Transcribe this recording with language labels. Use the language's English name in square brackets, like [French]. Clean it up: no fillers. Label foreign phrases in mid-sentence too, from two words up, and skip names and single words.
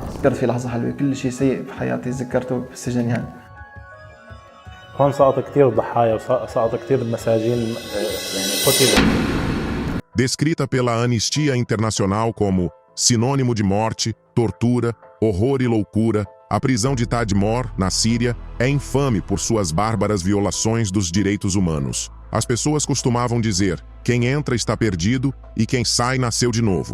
[Arabic] تذكرت في لحظة حلوة، كل شيء سيء بحياتي تذكرته بالسجن يعني. هون سقط كثير ضحايا وسقط كثير مساجين يعني قتلوا. [Portuguese] Descrita pela Anistia Internacional como sinônimo de morte, tortura, horror e loucura, a prisão de Tadmor, na Síria, é infame por suas bárbaras violações dos direitos humanos. As pessoas costumavam dizer: quem entra está perdido e quem sai nasceu de novo.